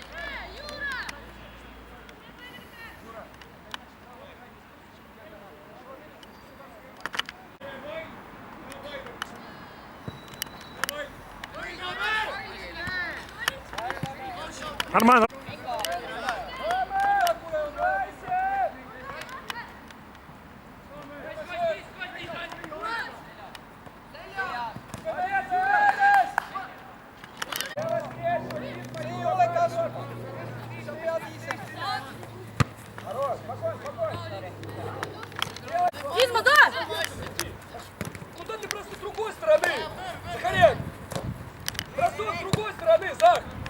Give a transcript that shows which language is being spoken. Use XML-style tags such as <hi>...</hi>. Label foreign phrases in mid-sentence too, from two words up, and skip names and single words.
<ru>Нормально.</ru> <et>Ei ole kasu. Sa pead ise.</et> <ru>Хорош, спокойно, спокойно. Изма, да! Куда ты просто с другой стороны? Захаряк! Бросок с другой стороны, Зах!</ru>